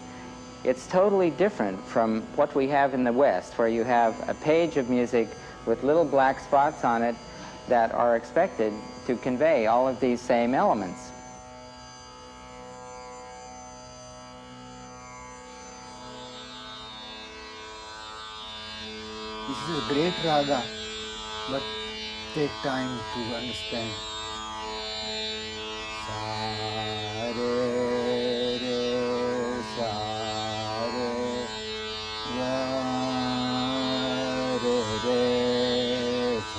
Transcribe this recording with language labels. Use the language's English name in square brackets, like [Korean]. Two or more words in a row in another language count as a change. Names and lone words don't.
[English] It's totally different from what we have in the West, where you have a page of music with little black spots on it that are expected to convey all of these same elements. This is a great raga, but take time to understand. Sa re re sa re ga re re sa.